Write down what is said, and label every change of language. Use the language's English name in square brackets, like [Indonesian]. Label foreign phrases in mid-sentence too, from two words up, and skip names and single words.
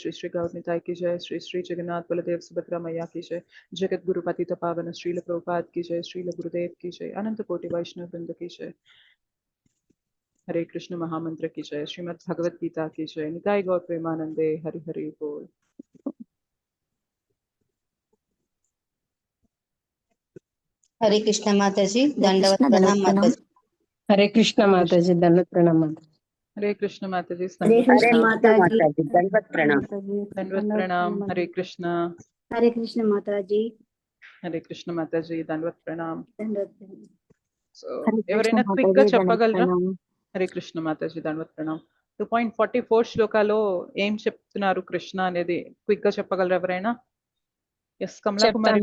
[Hindi] श्री श्री गौर निताई की जय. श्री श्री जगन्नाथ बलदेव सुभद्रा मैया की जय. जगत गुरु पतित पावन श्रील प्रभुपाद की जय. श्रील गुरुदेव की जय. अनंत कोटि वैष्णव वृंद की जय. हरे कृष्ण महामंत्र की जय. श्रीमद् भगवत गीता की जय. निताई गौर प्रेमानंदे. हरि हरि बोल. हरे कृष्ण माताजी, दंडवत प्रणाम माताजी. हरे कृष्ण माताजी, दंडवत प्रणाम माताजी. हरे कृष्ण माताजी हरे माताजी, दंडवत प्रणाम. दंडवत प्रणाम. हरे कृष्ण. हरे कृष्ण माता जी। [Telugu] హరే కృష్ణ మాతాజీ, దండవత్ ప్రణామ్. దండవత్ ప్రణామ్. సో హరే కృష్ణ ఎవరైనా మాతాజీ, క్విక్ గా దండవత్ చెప్పగలరా? ప్రణామం. హరే కృష్ణ మాతాజీ, దండవత్ ప్రణామ్. 2.44 శ్లోకాలో ఏం చెప్తున్నారు కృష్ణ అనేది క్విక్ గా చెప్పగలరా ఎవరైనా? ఎస్, కమలా కుమారి